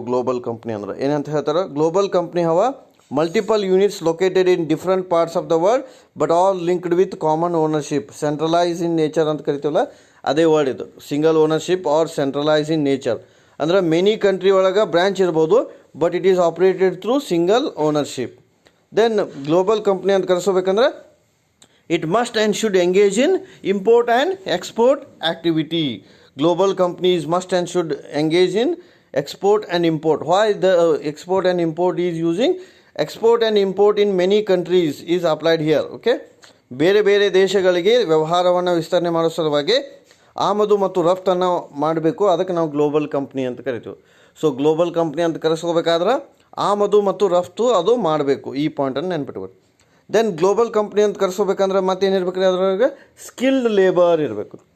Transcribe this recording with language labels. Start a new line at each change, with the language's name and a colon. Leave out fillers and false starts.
Kannada: Global company ಅಂದ್ರೆ ಏನಂತ ಹೇಳ್ತಾರೆ,
English: global company have multiple units located in different parts of the world but all linked with common ownership, centralise in nature
Kannada: ಅಂತ ಕರಿತೀವಲ್ಲ ಅದೇ word ಇದು,
English: Single ownership or centralise in nature.
Kannada: ಅಂದರೆ
English: many country
Kannada: ಒಳಗೆ ಬ್ರ್ಯಾಂಚ್ ಇರ್ಬೋದು
English: But it is operated through single ownership. Then
Kannada: global company ಅಂತ ಕರೆಸ್ಕೋಬೇಕಂದ್ರೆ
English: it must and should engage in import and export activity. Global companies must and should engage in export and import. Why the export and import is using? Export and import in many countries is applied here.
Kannada: Okay, ಬೇರೆ ಬೇರೆ ದೇಶಗಳಿಗೆ ವ್ಯವಹಾರವನ್ನು ವಿಸ್ತರಣೆ ಮಾಡೋ ಸಲುವಾಗಿ ಆಮದು ಮತ್ತು ರಫ್ತನ್ನು ಮಾಡಬೇಕು, ಅದಕ್ಕೆ ನಾವು ಗ್ಲೋಬಲ್ ಕಂಪ್ನಿ ಅಂತ ಕರಿತೀವಿ. ಸೊ ಗ್ಲೋಬಲ್ ಕಂಪ್ನಿ ಅಂತ ಕರೆಸ್ಕೋಬೇಕಾದ್ರೆ ಆಮದು ಮತ್ತು ರಫ್ತು ಅದು ಮಾಡಬೇಕು. ಈ ಪಾಯಿಂಟನ್ನು ನೆನ್ಪಿಟ್ಬೇಕು. ದೆನ್ ಗ್ಲೋಬಲ್ ಕಂಪ್ನಿ ಅಂತ ಕರೆಸ್ಕೋಬೇಕಂದ್ರೆ ಮತ್ತೇನಿರ್ಬೇಕು ರೀ, ಅದ್ರೊಳಗೆ ಸ್ಕಿಲ್ಡ್ ಲೇಬರ್ ಇರಬೇಕು.